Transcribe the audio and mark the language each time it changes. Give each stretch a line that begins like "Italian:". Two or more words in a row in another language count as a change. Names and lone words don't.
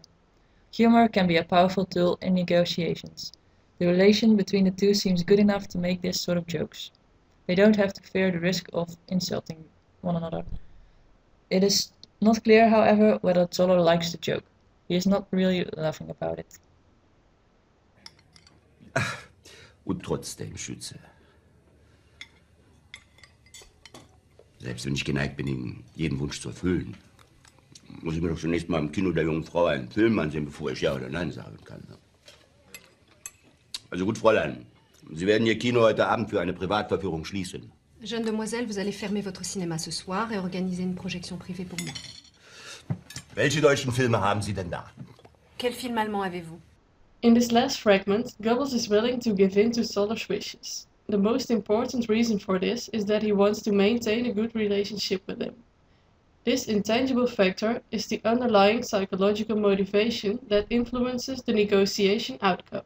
English: Humor can be a powerful tool in negotiations. The relation between the two seems good enough to make this sort of jokes. They don't have to fear the risk of insulting one another. It is not clear, however, whether Zoller likes the joke. He is not really laughing about it.
German: Und trotzdem, Schütze. Selbst wenn ich geneigt bin, Ihnen jeden Wunsch zu erfüllen, muss ich mir doch zunächst mal im Kino der jungen Frau einen Film ansehen, bevor ich Ja oder Nein sagen kann. Also gut, Fräulein, Sie werden Ihr Kino heute Abend für eine Privatverführung schließen.
French: Jeune demoiselle, vous allez fermer votre cinéma ce soir et organiser une projection privée pour moi.
German: Welche deutschen Filme haben Sie denn da?
French: Quel film allemand avez-vous?
English: In this last fragment, Goebbels is willing to give in to Zoller's wishes. The most important reason for this is that he wants to maintain a good relationship with him. This intangible factor is the underlying psychological motivation that influences the negotiation outcome.